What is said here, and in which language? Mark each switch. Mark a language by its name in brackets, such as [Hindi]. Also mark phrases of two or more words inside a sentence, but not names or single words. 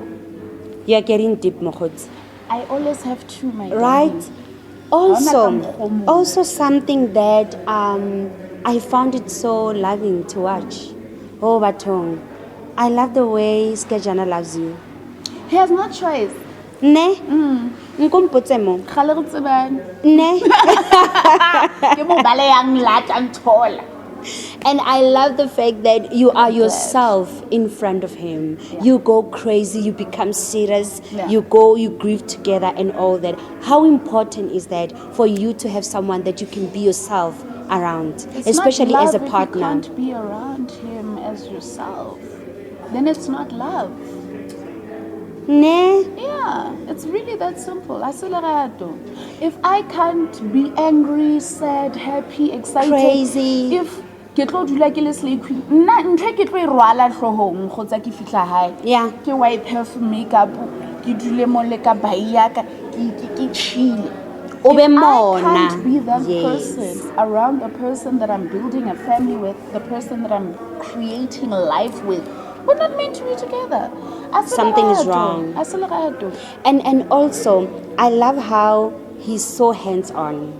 [English] You're getting deep, Mokhotsi. I always have to, my right. darling. Also something that I found it so loving to watch. Oh, Batong, I love the way Skenjana loves you. He has no choice. [Southern Sotho] Ne? Nkumputse mo. Ne? [English] And I love the fact that you are yourself in front of him. Yeah. You go crazy, you become serious, you grieve together and all that. How important is that for you to have someone that you can be yourself around, especially as a partner? If you can't be around him as yourself, then it's not love. Ne? Yeah, it's really that simple. If I can't be angry, sad, happy, excited, crazy, [Southern Sotho] if ke tlo dula ke le [English] slay queen [Southern Sotho] nna nthe ke tlo rwala hlohong khotsa ke fitla hae ke [English] wipe perfume makeup [Southern Sotho] ke dule mo le ka bai ya ka ke chill. [English] I can't be that person around the person that I'm building a family with, the person that I'm creating life with. We're not meant to be together. Something is wrong. And also, I love how he's so hands-on.